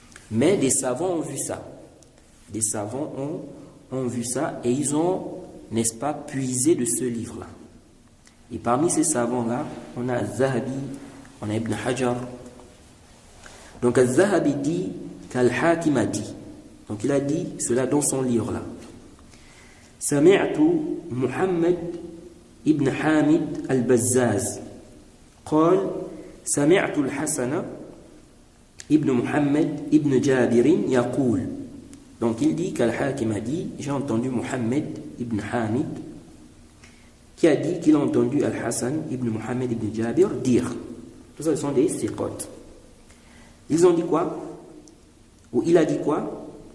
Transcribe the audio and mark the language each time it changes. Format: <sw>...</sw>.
<fr>Mais des savants ont vu ça. Des savants ont vu ça et ils ont, n'est-ce pas, puisé de ce livre-là. Et parmi ces savants-là, on a Zahabi, on a Ibn Hajar. Donc Zahabi dit qu'Al-Hakim a dit. Donc il a dit cela dans son livre-là.</fr> <ar>Sami'tu Muhammad ibn Hamid al-Bazzaz قال سمعت الحسن ابن محمد ابن جابر يقول.</ar> <fr>Donc il dit qu'Al-Hakim a dit, j'ai entendu Muhammad ibn Hamid qui a dit qu'il a entendu Al-Hassan ibn Muhammad ibn Jabir dire. Tout ça, ce sont des siqat. Ils ont dit quoi? Ou il a dit quoi?</fr>